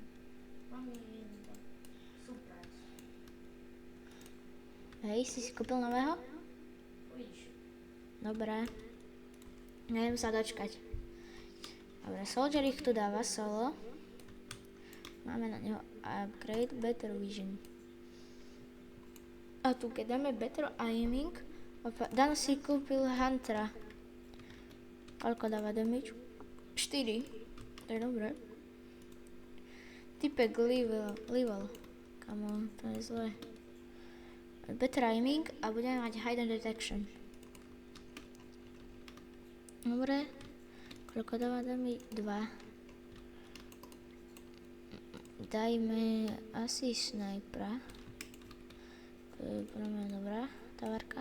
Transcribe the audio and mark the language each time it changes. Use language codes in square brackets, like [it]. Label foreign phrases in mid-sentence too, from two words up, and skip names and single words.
[sk] Mám jeden tak. Surprise. Hej, si kúpil nového? Uvidíš. Dobre. Neviem sa dočkať. Dobre, Soldier ich tu dáva solo. Máme na neho upgrade, [en] better vision. [sk] A tu keď dáme [en] better aiming, [sk] Dan si kúpil Huntera. Koľko dáva damage? 4. To je dobré. Typek level. [en] Come on, [sk] to je zlé. [en] Better aiming [sk] a budeme mať [en] hidden detection. [sk] Dobre. Koľko dáva damage? 2. Dajme asi snajpera. To je pre mňa dobrá tavarka.